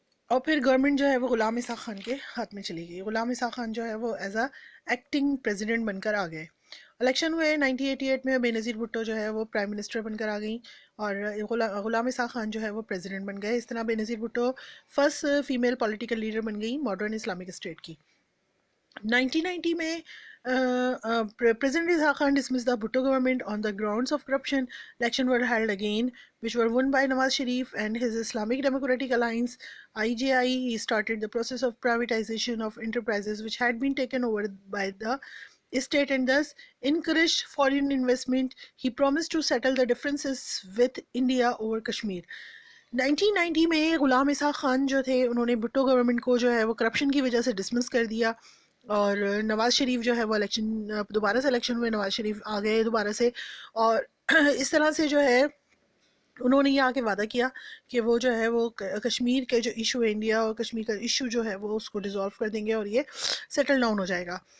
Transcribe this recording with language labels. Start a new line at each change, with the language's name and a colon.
Urdu: اور پھر گورنمنٹ جو ہے وہ غلام اسحاق خان کے ہاتھ میں چلی گئی. غلام اسحاق خان جو ہے وہ ایز اے ایکٹنگ پریزیڈنٹ بن کر آ گئے. الیکشن ہوئے 1988 میں، بے نظیر بھٹو جو ہے وہ پرائم منسٹر بن کر آ گئیں، اور غلام اسحاق خان جو ہے وہ پریزیڈنٹ بن گئے. اس طرح بے نظیر Bhutto first female political leader بن گئی ماڈرن اسلامک اسٹیٹ کی.
English: 1990 میں President Ishaq Khan dismissed the Bhutto government on the grounds of corruption. Elections were held again, which were won by Nawaz Sharif and his Islamic Democratic Alliance (IJI). He started the process of privatization of enterprises which had been taken over by the state and thus encouraged foreign investment. He promised to settle the differences with India over Kashmir.
Urdu: 1990 میں غلام اسحاق خان جو تھے انہوں نے Bhutto government کو جو ہے وہ corruption کی وجہ سے ڈسمس کر دیا، اور نواز شریف جو ہے وہ دوبارہ سے الیکشن ہوئے، نواز شریف آ گئے دوبارہ سے، اور اس طرح سے جو ہے انہوں نے یہ آ کے وعدہ کیا کہ وہ جو ہے وہ کشمیر کے جو ایشو ہے، انڈیا اور کشمیر کا ایشو جو ہے وہ اس کو ڈیزالو کر دیں گے اور یہ سیٹل ڈاؤن ہو جائے گا.